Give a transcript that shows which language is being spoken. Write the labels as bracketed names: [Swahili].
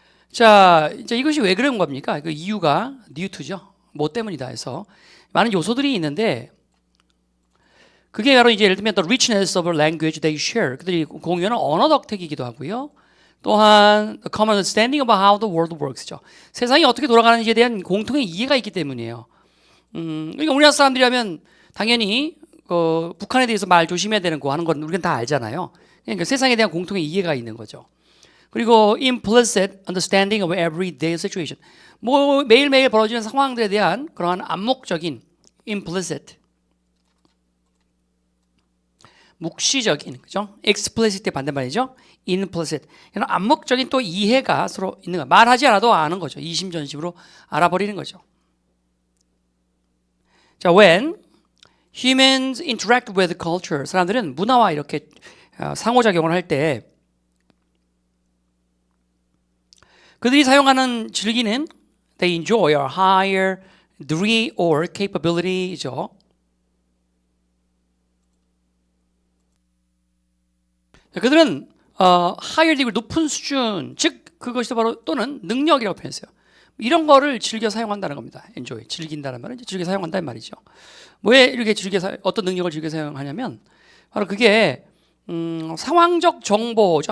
[Korean] 자, 이제 이것이 왜 그런 겁니까? 그 이유가 뉴트죠. 뭐 때문이다 해서 많은 요소들이 있는데 그게 바로 이제 예를 들면 [English] the richness of language they share. [Korean] 그들이 공유하는 언어 덕택이기도 하고요. [English] 또한 the common understanding of how the world works죠. [Korean] 세상이 어떻게 돌아가는지에 대한 공통의 이해가 있기 때문이에요. 그러니까 우리나라 사람들이라면 당연히 북한에 대해서 말 조심해야 되는 거 하는 건 우리는 다 알잖아요. 그러니까 세상에 대한 공통의 이해가 있는 거죠. [English] 그리고 implicit understanding of everyday situation. [Korean] 뭐 매일매일 벌어지는 상황들에 대한 그러한 암묵적인 implicit, 묵시적인, 그죠? explicit의 반대말이죠. [English] implicit. [Korean] 이런 암묵적인 또 이해가 서로 있는 거. 말하지 않아도 아는 거죠. 이심전심으로 알아버리는 거죠. [English] 자, when humans interact with culture, [Korean] 사람들은 문화와 이렇게 상호작용을 할 때 그들이 사용하는 즐기는 [English] they enjoy a higher degree or capability죠. [Korean] 그들은 higher degree, 높은 수준, 즉 그것이 바로 또는 능력이라고 표현했어요. 이런 거를 즐겨 사용한다는 겁니다. enjoy, 즐긴다는 말은 즐겨 사용한다는 말이죠. 왜 이렇게 어떤 능력을 즐겨 사용하냐면 바로 그게 상황적 정보죠.